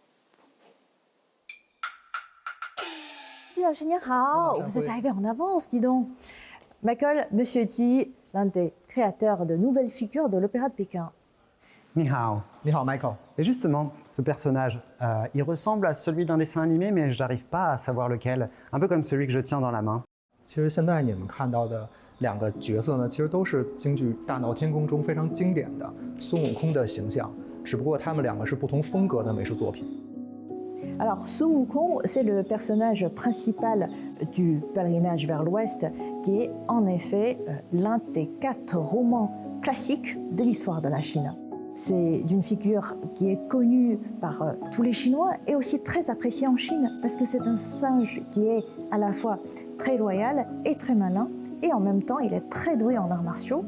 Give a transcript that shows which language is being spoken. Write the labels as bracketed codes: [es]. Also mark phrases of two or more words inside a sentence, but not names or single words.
[fr] Vous êtes arrivé en avance, dis donc. Michael, Monsieur Ji, l'un des créateurs de nouvelles figures de l'Opéra de Pékin. [zh] 你好. 你好, Michael. [fr] Et justement, ce personnage, il ressemble à celui d'un dessin animé, mais j'arrive pas à savoir lequel. Un peu comme celui que je tiens dans la main. [zh] 其实现在你们看到的两个角色呢，其实都是京剧《大闹天宫》中非常经典的孙悟空的形象，只不过他们两个是不同风格的美术作品。 [fr] Alors, Sun Wukong, c'est le personnage principal du pèlerinage vers l'Ouest, qui est en effet l'un des 4 romans classiques de l'histoire de la Chine. C'est d'une figure qui est connue par tous les Chinois et aussi très appréciée en Chine, parce que c'est un singe qui est à la fois très loyal et très malin, et en même temps, il est très doué en arts martiaux.